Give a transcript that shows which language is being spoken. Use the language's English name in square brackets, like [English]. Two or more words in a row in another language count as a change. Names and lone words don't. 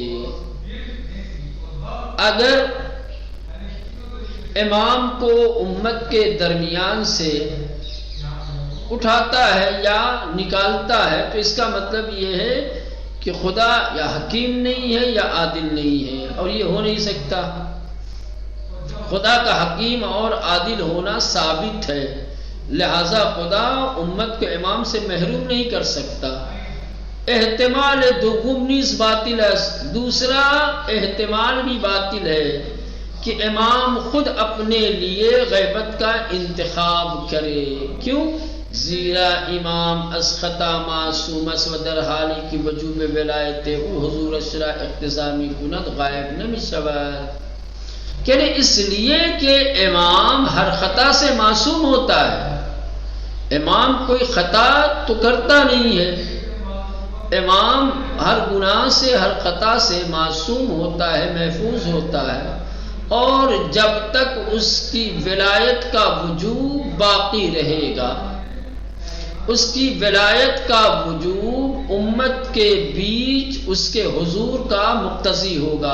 [Urdu] اگر امام کو امت کے درمیان سے اٹھاتا ہے یا نکالتا ہے تو اس کا مطلب یہ ہے کہ خدا یا حکیم نہیں ہے یا عادل نہیں ہے، اور یہ ہو نہیں سکتا۔ خدا کا حکیم اور عادل ہونا ثابت ہے، لہذا خدا امت کو امام سے محروم نہیں کر سکتا۔ [Persian] احتمال دوم نیز باطل [Urdu] ہے، دوسرا احتمال بھی باطل ہے کہ امام خود اپنے لیے غیبت کا انتخاب کرے۔ کیوں؟ [Persian] زیرا امام از خطا معصوم است و در حالی کی وجوب ولایت او حضور اشرا اقتضامی کند غائب نمی [Urdu] شود، یعنی اس لیے کہ امام ہر خطا سے معصوم ہوتا ہے، امام کوئی خطا تو کرتا نہیں ہے، امام ہر گناہ سے ہر خطا سے معصوم ہوتا ہے، محفوظ ہوتا ہے، اور جب تک اس کی ولایت کا وجوب باقی رہے گا اس کی ولایت کا وجوب امت کے بیچ اس کے حضور کا مقتضی ہوگا۔